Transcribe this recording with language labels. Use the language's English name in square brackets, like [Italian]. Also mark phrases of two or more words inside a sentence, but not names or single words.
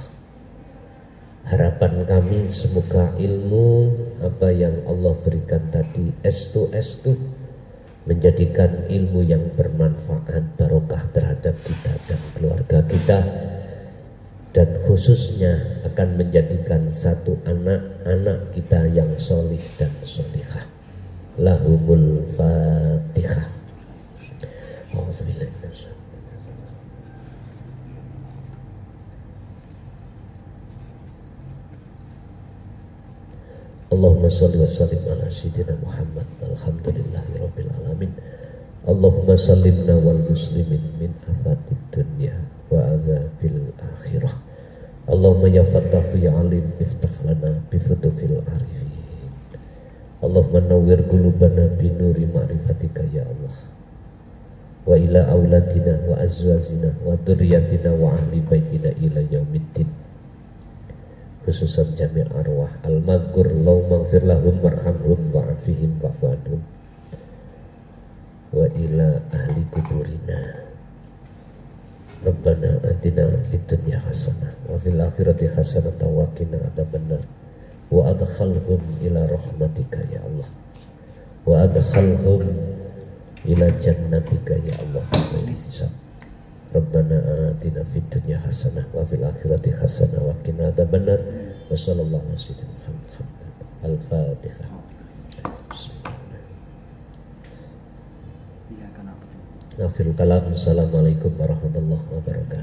[Indonesian] Harapan kami semoga ilmu apa yang Allah berikan tadi estu menjadikan ilmu yang bermanfaat, barokah terhadap kita dan keluarga kita, dan khususnya akan menjadikan satu anak-anak kita yang solih dan solihah. [Arabic] لهم الفاتحة. اللهم صل وسلم على سيدنا محمد. الحمد لله رب العالمين. اللهم سلمنا والمسلمين من آفات الدنيا وعذاب الآخرة. اللهم يا فتاح يا عليم افتح لنا بفتوح العارفين. اللهم نور قلوبنا بنور معرفتك يا الله. وإلى أولادنا وأزواجنا وذرياتنا وأهل بيتنا إلى يوم الدين. خصوصا جميع أرواح المذكور لو مغفر لهم وارحمهم وعافهم واعف عنهم وإلى أهل قبورنا ربنا آتنا في الدنيا حسنة وفي الآخرة حسنة وقنا عذاب النار وأدخلهم إلى رحمتك يا الله وأدخلهم إلى جنتك يا الله بحساب. ربنا آتنا في الدنيا حسنة وفي الآخرة حسنة وقنا عذاب النار. وصلى الله عليه وسلم. الفاتحة آخر الكلام. السلام عليكم ورحمة الله وبركاته.